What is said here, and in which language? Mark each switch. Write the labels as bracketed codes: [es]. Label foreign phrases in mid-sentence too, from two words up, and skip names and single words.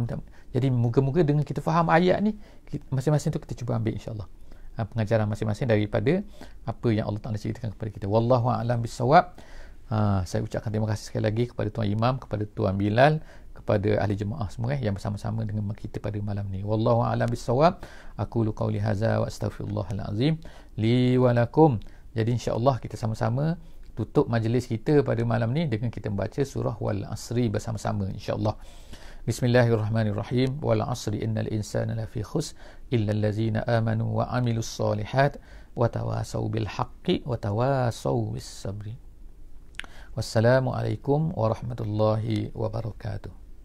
[ms] Jadi moga-moga dengan kita faham ayat ni, masing-masing tu kita cuba ambil [ar] إن شاء الله [ms] pengajaran masing-masing daripada apa yang Allah Ta'ala ceritakan kepada kita. [ar] والله أعلم بالصواب. [ms] Saya ucapkan terima kasih sekali lagi kepada Tuan Imam, kepada Tuan Bilal, kepada ahli jemaah semua yang bersama-sama dengan kita pada malam ni. [ar] والله أعلم بالصواب. أقول قولي هذا وأستغفر الله العظيم لي ولكم. [ms] Jadi [ar] إن شاء الله [ms] kita sama-sama tutup majlis kita pada malam ni dengan kita membaca surah Wal Asri bersama-sama [ar] إن شاء الله. بسم الله الرحمن الرحيم. والعصر إن الإنسان لفي خسر إلا الذين آمنوا وعملوا الصالحات وتواصوا بالحق وتواصوا بالصبر. والسلام عليكم ورحمة الله وبركاته.